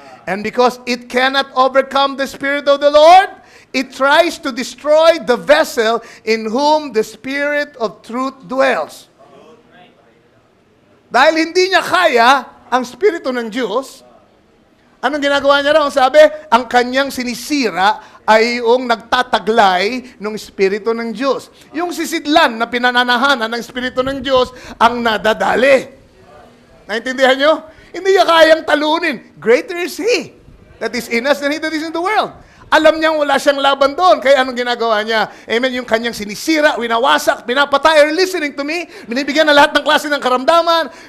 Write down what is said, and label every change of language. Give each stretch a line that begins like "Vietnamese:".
English: And because it cannot overcome the Spirit of the Lord, it tries to destroy the vessel in whom the Spirit of truth dwells.
Filipino: Dahil hindi niya kaya ang Espiritu ng Diyos, anong ginagawa niya raw? Sabi, ang kanyang sinisira ay yung nagtataglay ng Espiritu ng Diyos. Yung sisidlan na pinananahanan ng Espiritu ng Diyos ang nadadali. Naintindihan nyo? Hindi niya kayang talunin.
English: Greater is He that is in us than he that is in the world.
Filipino: Alam niyang wala siyang laban doon. Kaya anong ginagawa niya? Amen. Yung kanyang sinisira, winawasak, pinapatay.
English: Are you listening to me?
Filipino: Binibigyan na lahat ng klase ng karamdaman.